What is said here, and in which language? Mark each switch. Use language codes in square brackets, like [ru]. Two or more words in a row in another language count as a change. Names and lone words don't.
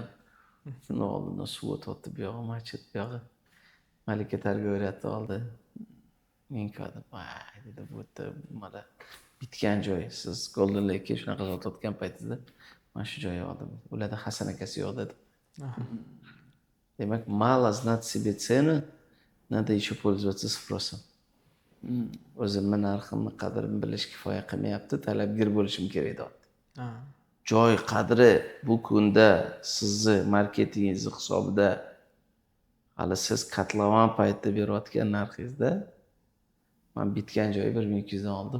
[uz] Shuni oldimdan suv o'tyapti, bu yog'i masjid, bu yog'i malika tarbiya o'rgatdi oldi. 1000 kvadrat. Vay dedi, bu yerda mana bitgan joy. Siz Golden Lake'ga shunaqa sotayotgan paytingizda mana shu joyni oldim. Ularda Hasan akasi yo'q dedi. Demak, [ru] мало знать себе цену, надо еще пользоваться спросом. [uz] O'zimni narximni qadrini bilish kifoya qilmayapti, talabgir bo'lishim kerak deyapti. Ha. Joy qadri bu kunda sizni marketingingiz hisobida hali siz qatlavan paytda berayotgan narxingizda men bitgan joyi 1200 dan oldim.